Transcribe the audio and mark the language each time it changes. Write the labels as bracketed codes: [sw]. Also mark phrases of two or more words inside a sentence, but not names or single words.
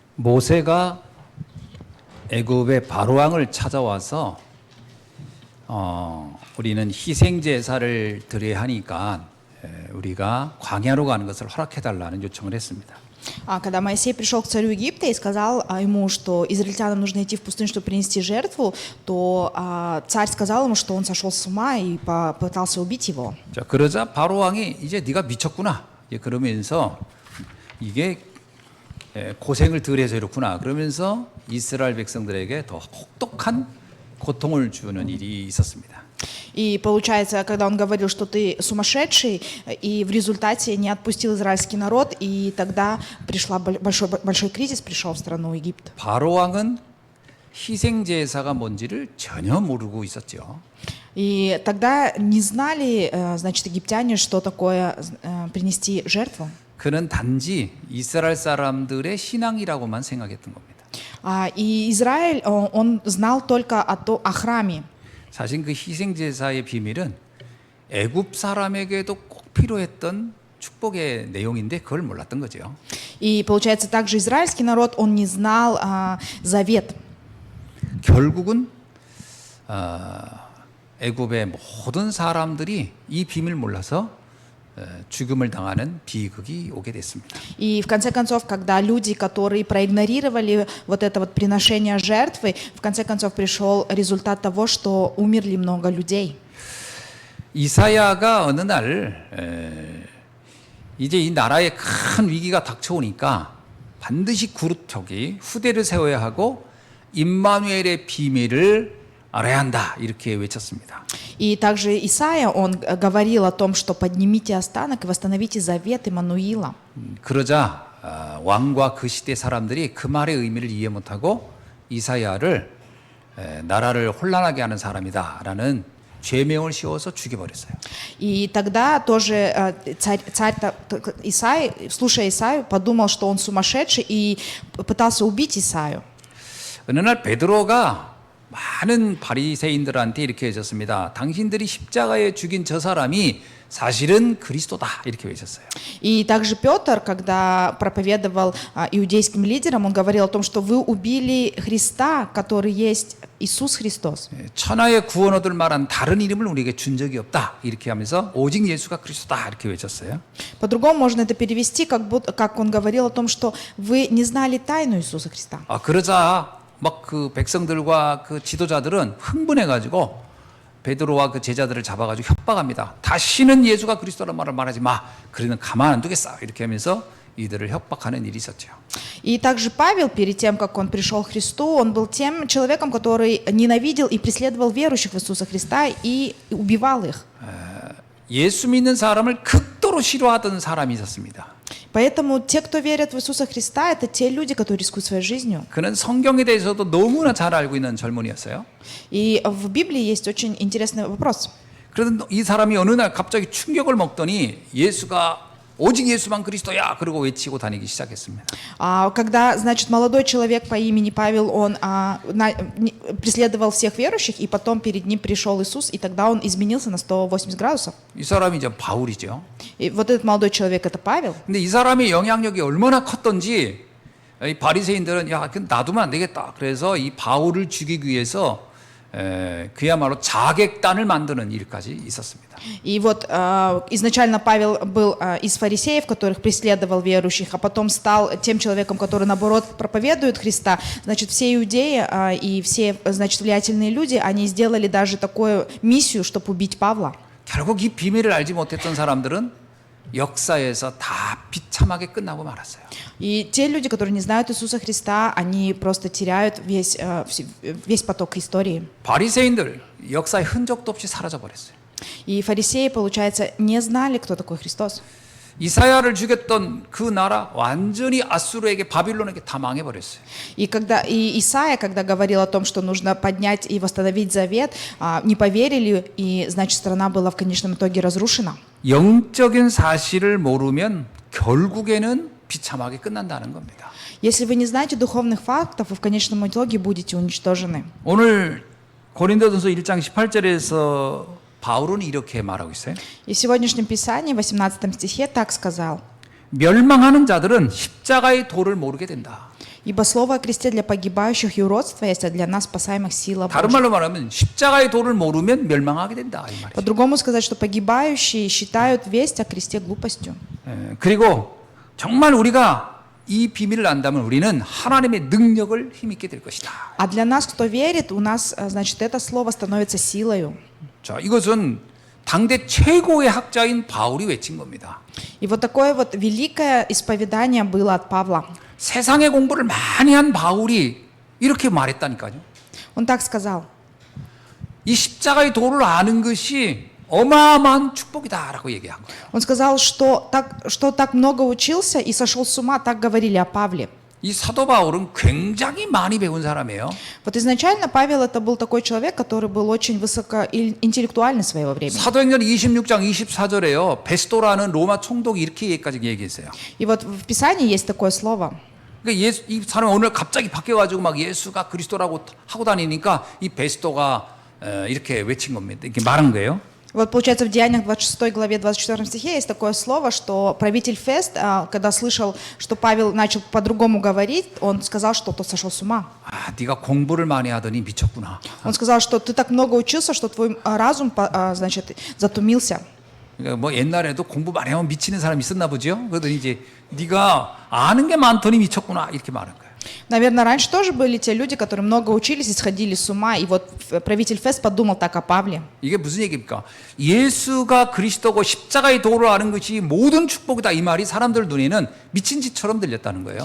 [ko] 모세가 애굽의 바로왕을 찾아와서 우리는 희생 제사를 드려야 하니까 우리가 광야로 가는 것을 허락해 달라는 요청을 했습니다. [ru] Когда Моисей пришел к царю Египта и сказал ему, что израильтянам нужно идти в пустыню, чтобы принести жертву, то царь сказал ему, что он сошел с ума и попытался убить его. [ko] 자, 그러자 바로왕이 이제 네가 미쳤구나. 그러면서 이게 고생을 덜 해서 이렇구나. 그러면서 이스라엘 백성들에게 더 혹독한 고통을 주는 일이 있었습니다. [ru] И получается, когда он говорил, что ты сумасшедший, и в результате не отпустил израильский народ, и тогда большой кризис пришел в страну Египет. [ko] 바로왕은 희생 제사가 뭔지를 전혀 모르고 있었죠. [ru] И тогда не знали, значит, египтяне, что такое принести жертву. [ko] 그는 단지 이스라엘 사람들의 신앙이라고만 생각했던 겁니다. [ru] И Израиль, он знал только о храме. [ko] 사실 그 희생 제사의 비밀은 애굽 사람에게도 꼭 필요했던 축복의 내용인데 그걸 몰랐던 거죠. [ru] И получается, также израильский народ, он не знал завет. [ko] 결국은 애굽의 мо든 사람들이 이 비밀을 몰라서 죽음을 당하는 비극이 오게 됐습니다. [ru] И в конце концов, когда люди, которые проигнорировали вот это вот приношение жертвы, в конце концов пришел результат того, что умерли много людей. [ko] 이사야가 어느 날 이제 이 나라에 큰 위기가 닥쳐오니까 반드시 그룹 저기 후대를 세워야 하고 임마누엘의 비밀을 알아야 한다 이렇게 외쳤습니다. [ru] И также Исаия, он говорил о том, что поднимите останок и восстановите завет Иммануила. [ko] 그러자 왕과 그 시대 사람들이 그 말의 의미를 이해 못하고 이사야를 나라를 혼란하게 하는 사람이다라는 죄명을 씌워서 죽여버렸어요. [ru] И тогда тоже царь Исаия, слушая Исаию, подумал, что он сумасшедший и пытался убить Исаию. [ko] 어느 날 베드로가 많은 바리새인들한테 이렇게 외쳤습니다. 당신들이 십자가에 죽인 저 사람이 사실은 그리스도다 이렇게 외쳤어요. [ru] И также Петр, когда проповедовал иудейским лидерам, он говорил о том, что вы убили Христа, который есть Иисус Христос. [ko] 천하의 구원 얻을 만한 다른 이름을 우리에게 준 적이 없다 이렇게 하면서 오직 예수가 그리스도다 이렇게 외쳤어요. [ru] По-другому можно это перевести, как он говорил о том, что вы не знали тайну Иисуса Христа. [ko] 그러자 막 그 백성들과 그 지도자들은 흥분해가지고 베드로와 그 제자들을 잡아가지고 협박합니다. 다시는 예수가 그리스도라는 말을 말하지 마. 그러면 가만 안 두겠어. 이렇게 하면서 이들을 협박하는 일이 있었죠. [ru] И также Павел, перед тем, как он пришел к Христу, он был тем человеком, который ненавидел и преследовал верующих в Иисуса Христа и убивал их. [ko] 예수 믿는 사람을 극도로 싫어하던 사람이 있었습니다. [ru] Поэтому те, кто верят в Иисуса Христа, это те люди, которые рискуют своей жизнью. [ko] 그는 성경에 대해서도 너무나 잘 알고 있는 젊은이였어요. [ru] И в Библии есть очень интересный вопрос. [ko] 그런데 이 사람이 어느 날 갑자기 충격을 먹더니 예수가 오직 예수만 그리스도야 그러고 외치고 다니기 시작했습니다. [ru] Когда, значит, молодой человек по имени Павел, он преследовал всех верующих, и потом перед ним пришел Иисус, и тогда он изменился на 180 градусов. [ko] 이 사람이 이제 바울이죠. [ru] И вот этот молодой человек, это Павел. [ko] 근데 이 사람의 영향력이 얼마나 컸던지 이 바리새인들은 야, 놔두면 안 되겠다. 그래서 이 바울을 죽이기 위해서 그야말로 자객단을 만드는 일까지 있었습니다. [ru] И вот изначально Павел был из фарисеев, которых преследовал верующих, а потом стал тем человеком, который, наоборот, проповедует Христа. Значит, все иудеи и все, значит, влиятельные люди, они сделали даже такую миссию, чтобы убить Павла. [ko] 결국 이 비밀을 알지 못했던 사람들은 역사에서 다 비참하게 끝나고 말았어요. [ru] И те люди, которые не знают Иисуса Христа, они просто теряют весь поток истории. [ko] 바리새인들 역사의 흔적도 없이 사라져 버렸어요. [ru] И фарисеи, получается, не знали, кто такой Христос. [ko] 이사야를 죽였던 그 나라 완전히 아수르에게 바빌론에게 다 망해버렸어요. [ru] И Исаия, когда говорил о том, что нужно поднять и восстановить завет, не поверили, и, значит, страна была в конечном итоге разрушена. [ko] 영적인 사실을 모르면 결국에는 비참하게 끝난다는 겁니다. [ru] Если вы не знаете духовных фактов, вы в конечном итоге будете уничтожены. [ko] 오늘 고린도전서 1장 18절에서 바울은 이렇게 말하고 있어요. [ru] И в сегодняшнем Писании, в 18 стихе, так сказал. [ko] 멸망하는 자들은 십자가의 도를 모르게 된다. [ru] Ибо слово о кресте для погибающих юродство есть, а для нас спасаемых сила [ko] 다른 [ru] Божья. [ko] 말로 말하면 십자가의 도를 모르면 멸망하게 된다 이 말이죠. [ru] По-другому сказать, что погибающие считают весть о кресте глупостью. [ko] 그리고 정말 우리가 이 비밀을 안다면 우리는 하나님의 능력을 힘있게 될 것이다. [ru] А для нас, кто верит, у нас, значит, это слово становится силою. [ko] 자, 이것은 당대 최고의 학자인 바울이 외친 겁니다. [ru] И вот такое вот великое исповедание было от Павла. [ko] 세상의 공부를 많이 한 바울이 이렇게 말했다니까요. [ru] Он так сказал. [ko] 이 십자가의 도를 아는 것이 어마어마한 축복이다라고 얘기한 거예요. [ru] Он сказал, что так много учился и сошел с ума, так говорили о Павле. [ko] 이 사도 바울은 굉장히 많이 배운 사람이에요. [ru] Вот изначально Павел это был такой человек, который был очень высокоинтеллектуальный своего времени. [ko] 사도행전 26장 24절에요. 베스도라는 로마 총독이 이렇게까지 얘기했어요. [ru] И вот в Писании есть такое слово. [ko] 그러니까 이 사람이 오늘 갑자기 바뀌어가지고 막 예수가 그리스도라고 하고 다니니까 이 베스도가 이렇게 외친 겁니다. 이렇게 말한 거예요. [ru] Вот получается в Деяниях 26 главе 24 стихе есть такое слово, что правитель Фест, когда слышал, что Павел начал по-другому говорить, он сказал, что тот сошел с ума. [ko] 아, 네가 공부를 많이 하더니 미쳤구나. [ru] Он сказал, что ты так много учился, что твой разум, значит, затумился. [ko] 그러니까 뭐 옛날에도 공부 많이 하면 미치는 사람이 있었나 보죠. 그러더니 이제 네가 아는 게 많더니 미쳤구나 이렇게 말한 거예요. [ru] Наверное, раньше тоже были те люди, которые много учились и сходили с ума. И вот правитель Фест подумал так о Павле. [ko] 이게 무슨 얘기입니까? 예수가 그리스도고 십자가의 도를 아는 것이 모든 축복이다 이 말이 사람들 눈에는 미친 짓처럼 들렸다는 거예요.